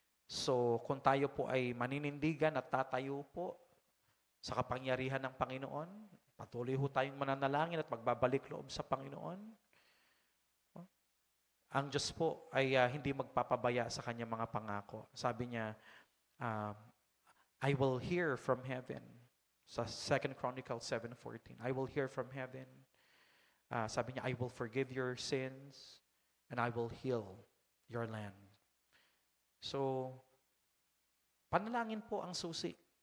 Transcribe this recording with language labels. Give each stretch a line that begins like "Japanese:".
Filipino: So, kung tayo po ay maninindigan at tatayo po sa kapangyarihan ng Panginoon, Patuloy ho tayong mananalangin at magbabalik loob sa Panginoon. Oh, ang Diyos po ay hindi magpapabaya sa kanyang mga pangako. Sabi niya, uh,
English: I will hear from heaven. Sa 2 Chronicles 7:14, I will hear from heaven.
Filipino: Sabi niya,
English: I will forgive your sins and I will heal your land.
Filipino: So, panalangin po ang susi.